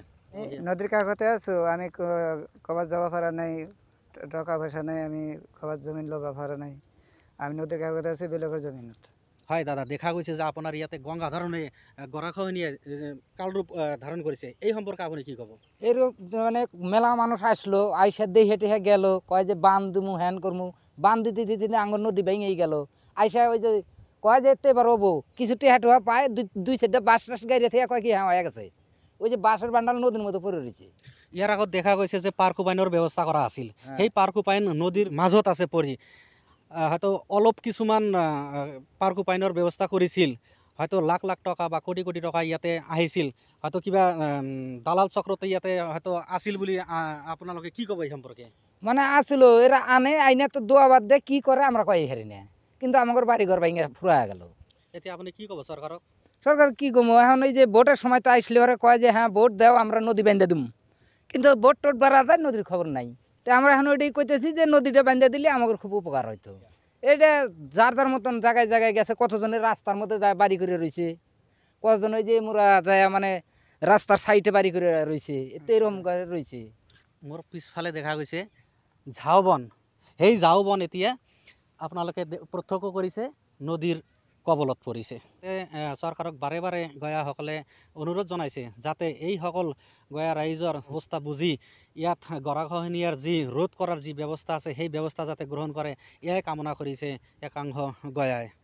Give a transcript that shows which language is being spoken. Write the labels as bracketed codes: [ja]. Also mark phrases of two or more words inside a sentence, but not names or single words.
[as] নদীৰ কাষতে আছোঁ, আমি ক'ৰবাত যাব পৰা নাই, টকা পইচা নাই, আমি ক'ৰবাত জমিন ল'ব পৰা নাই। আমি নদীৰ কাষতে আছোঁ, বেলেগৰ জমিনত। হয় দাদা, দেখা গৈছে যে আপোনাৰ ইয়াতে গংগাধৰ নৈয়ে গৰাখহনীয়ে কালৰূপ ধাৰণ কৰিছে, এই সম্পৰ্কে আপুনি কি ক'ব? [bn] এইরূপ মানে মেলা মানুষ আসলো, আইসা দেখে টেহে গেল, কয় যে বান দিমু হ্যান করমু, বান দিতে দিতে আঙ্গর নদী ভেঙেই গেল। আইসা ওই যে কয় যে এতে এবার হবো, কিছু টেহা টোহা পায়, দুই সাইডে বাঁশ টাস গাড়ি থেকে কয় কি হ্যাঁ হয়ে গেছে। ওই যে বাঁশের বান্ডাল নদীর মতো পড়ে রয়েছে। [as] ইয়াৰ আগত দেখা গৈছে যে পাৰ্কোপাইনৰ ব্যৱস্থা কৰা আছিল। সেই পাৰ্কোপাইন নদীৰ মাজত আছে পৰি। হয়তো অলপ কিছুমান পাৰ্কোপাইনৰ ব্যৱস্থা কৰিছিল, হয়তো লাখ লাখ টকা বা কোটি কোটি টকা ইয়াতে আহিছিল, হয়তো কিবা দালাল চক্ৰতে ইয়াতে হয়তো আছিল বুলি আপোনালোকে কি ক'ব এই সম্পৰ্কে? [bn] মানে আসলো এরা আনে আইনে তো দোয়া বাদ দে কি করে আমরা কই হারি না, কিন্তু আমাদের বাড়ি ঘর ভাঙে ফুরা গেল। [as] এতিয়া আপুনি কি ক'ব চৰকাৰক? [bn] সরকার কি কমো, এখন ওই যে ভোটের সময় তো আসলে ওরা কয় যে হ্যাঁ ভোট দাও আমরা নদী বেঁধে দিম, কিন্তু ভোট টোট বাড়া যায় নদীর খবর নাই। তো আমরা এখন ওইটাই কইতেছি যে নদীটা বেঁধে দিলে আমাদের খুব উপকার হইতো। এটা যার যার মতন জায়গায় জায়গায় গেছে, কতজনের রাস্তার মধ্যে যায় বাড়ি করে রয়েছে, কতজন ওই যে মোরা যায় মানে রাস্তার সাইডে বাড়ি করে রয়েছে, এতে এরকম রয়েছে। [as] মোৰ পিছফালে দেখা গৈছে ঝাওবন। সেই ঝাওবন এতিয়া আপোনালোকে প্ৰত্যক্ষ কৰিছে নদীৰ কবলত পৰিছে। চৰকাৰক বাৰে বাৰে গঞাসকলে অনুৰোধ জনাইছে যাতে এইসকল গঞা ৰাইজৰ অৱস্থা বুজি ইয়াত গৰাখহনীয়াৰ যি ৰোধ কৰাৰ যি ব্যৱস্থা আছে সেই ব্যৱস্থা যাতে গ্ৰহণ কৰে, এয়াই কামনা কৰিছে একাংশ গঞাই।